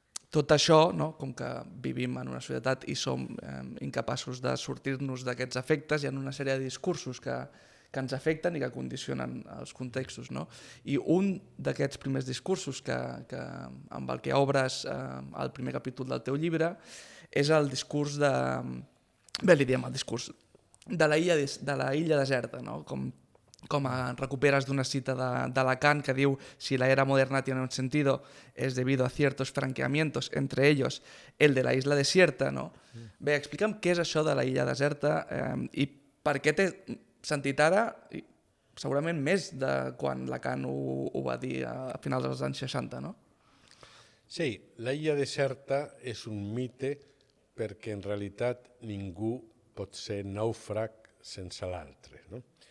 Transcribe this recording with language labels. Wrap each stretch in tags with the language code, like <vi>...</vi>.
<ca>Tot això, no? Com que vivim en una societat i som incapaços de sortir-nos d'aquests efectes, hi ha una sèrie de discursos que ens afecten i que condicionen els contextos, no? I un d'aquests primers discursos amb el que obres el primer capítol del teu llibre és el discurs de... Bé, li diem el discurs de la illa deserta, no? Com recuperes d'una cita de Lacan que diu</ca> <es>si la era moderna tiene un sentido es debido a ciertos franqueamientos, entre ellos el de la isla desierta, no?</es> <ca>Bé, explica'm què és això de la illa deserta i per què té sentit ara, segurament més de quan Lacan ho va dir a finals dels anys 60, no? Sí, la illa deserta és un mite perquè en realitat ningú pot ser nàufrag sense l'altre, no?</ca>